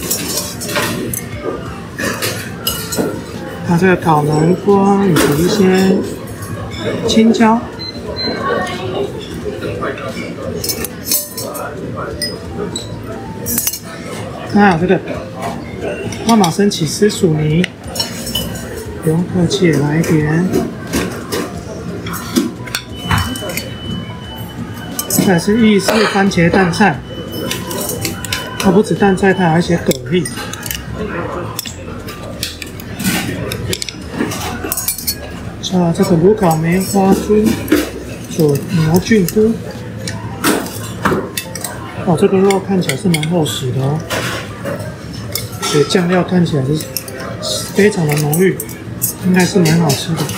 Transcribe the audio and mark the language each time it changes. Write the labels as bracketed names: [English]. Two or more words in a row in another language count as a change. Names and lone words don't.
[Chinese] 這個烤南瓜以及一些青椒，還有這個帕瑪森起司薯泥，不用客氣，也來一點。再來是意式番茄蛋菜，它不止蛋菜，它還有一些蛤蜊。這個爐烤梅花豬佐牛菌菇，哦，這個肉看起來是蠻厚實的哦，所以醬料看起來是非常的濃郁，應該是蠻好吃的。